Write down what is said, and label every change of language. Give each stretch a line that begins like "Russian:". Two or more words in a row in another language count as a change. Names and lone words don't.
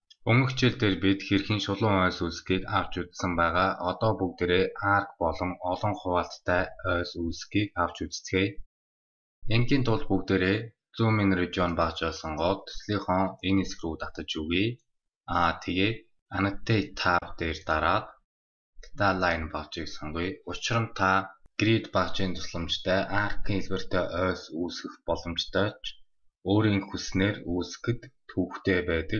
Mongolian: Өмнөх хичээлдээр бид хэрхэн шулуун ойс үүсгэхийг авч үзсэн байгаа. Одоо бүгдээрээ арк болон олон хуваалттай ойс үүсгэхийг авч үзцгээе. Ингийн тулд бүгдээрээ
English: zoom in region
Mongolian: багжаа сонгоод төслийнхөө энэ хэсэг рүү татаж өгье. Тэгээд
English: annotate tab
Mongolian: дээр дараад
English: data line
Mongolian: багжийг сонгоё. Учир нь та grid багжийн тусламжтай аркын хэлбэртэй ойс үүсгэх боломжтой ч өөрийн хүснээр үүсгэхэд төвөгтэй байдаг.